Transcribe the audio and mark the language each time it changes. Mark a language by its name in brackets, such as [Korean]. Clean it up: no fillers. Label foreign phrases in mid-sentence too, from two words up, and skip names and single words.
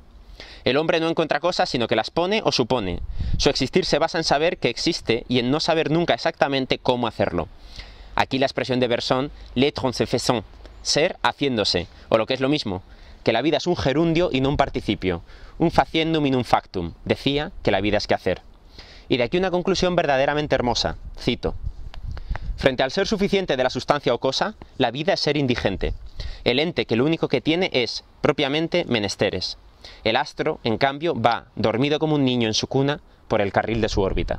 [Spanish] El hombre no encuentra cosas, sino que las pone o supone. Su existir se basa en saber que existe y en no saber nunca exactamente cómo hacerlo. Aquí la expresión de Bergson, [French] l'être en se faisant, [Spanish] ser haciéndose, o lo que es lo mismo, que la vida es un gerundio y no un participio, un faciendum in un factum, decía que la vida es que hacer. Y de aquí una conclusión verdaderamente hermosa, cito: frente al ser suficiente de la sustancia o cosa, la vida es ser indigente. El ente que lo único que tiene es, propiamente, menesteres. El astro, en cambio, va, dormido como un niño en su cuna, por el carril de su órbita.